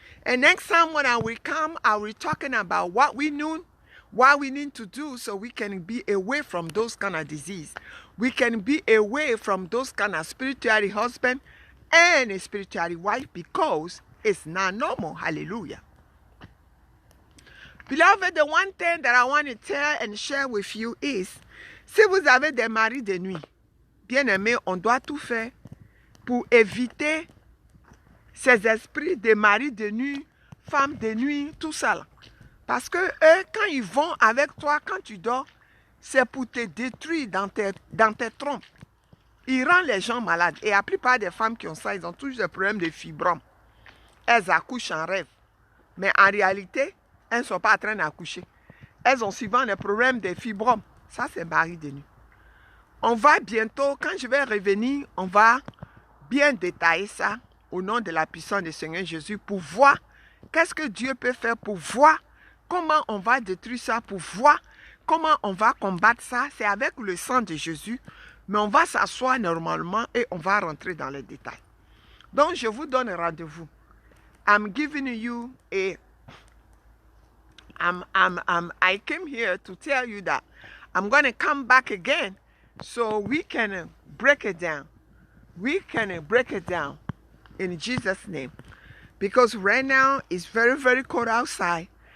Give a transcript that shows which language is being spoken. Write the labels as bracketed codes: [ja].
[en] And next time when I will come, I will be talking about what we know, what we need to do so we can be away from those kind of disease. We can be away from those kind of spiritual husband and a spiritual wife because it's not normal. Hallelujah. Beloved, the one thing that I want to tell and share with you is, [fr] si vous avez des maris de nuit, bien aimé, on doit tout faire pour éviter ces esprits de maris de nuit, femmes de nuit, tout ça là. Parce que eux, quand ils vont avec toi, quand tu dors, c'est pour te détruire dans tes trompes. Ils rendent les gens malades. Et la plupart des femmes qui ont ça, ils ont toujours des problèmes de fibromes. Elles accouchent en rêve. Mais en réalité, elles ne sont pas en train d'accoucher. Elles ont souvent des problèmes de fibromes. Ça, c'est mari de nuit. On va bientôt, quand je vais revenir, on va bien détailler ça au nom de la puissance du Seigneur Jésus pour voir qu'est-ce que Dieu peut faire, pour voir comment on va détruire ça, pour voir comment on va combattre ça. C'est avec le sang de Jésus. Mais on va s'asseoir normalement et on va rentrer dans les détails. Donc, je vous donne rendez-vous. [en] I'm giving you I came here to tell you that I'm going to come back again so we can break it down. We can break it down in Jesus' name. Because right now, it's very, very cold outside.